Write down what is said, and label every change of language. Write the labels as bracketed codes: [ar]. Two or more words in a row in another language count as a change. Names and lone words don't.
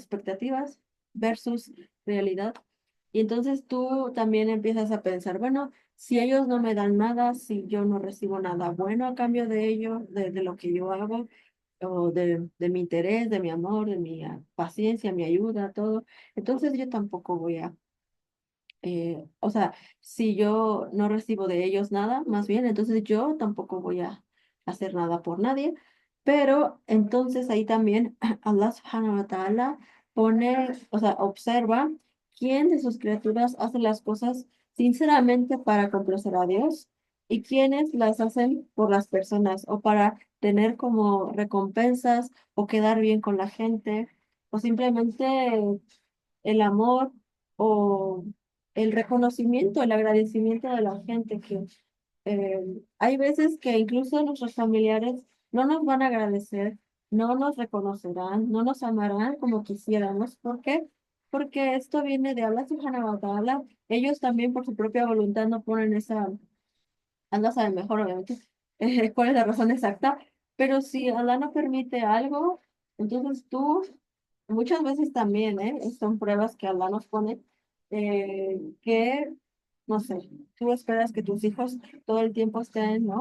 [es] Expectativas versus realidad. Y entonces tú también empiezas a pensar, bueno, si ellos no me dan nada, si yo no recibo nada bueno a cambio de ello, de lo que yo hago, o de mi interés, de mi amor, de mi paciencia, mi ayuda, todo. Entonces yo tampoco voy a, o sea, si yo no recibo de ellos nada, más bien, entonces yo tampoco voy a hacer nada por nadie. Pero entonces ahí también Allah subhanahu wa ta'ala pone, o sea, observa quién de sus criaturas hace las cosas sinceramente para complacer a Dios y quiénes las hacen por las personas o para tener como recompensas o quedar bien con la gente o simplemente el amor o el reconocimiento, el agradecimiento de la gente que eh, hay veces que incluso nuestros familiares no nos van a agradecer, no nos reconocerán, no nos amarán como quisiéramos. ¿Por qué? Porque esto viene de Allah subhanahu wa ta'ala. Ellos también por su propia voluntad no ponen esa Allah sabe mejor, obviamente, cuál es la razón exacta, pero si Allah no permite algo, entonces tú, muchas veces también, son pruebas que Allah nos pone, que, no sé, tú esperas que tus hijos todo el tiempo estén, ¿no?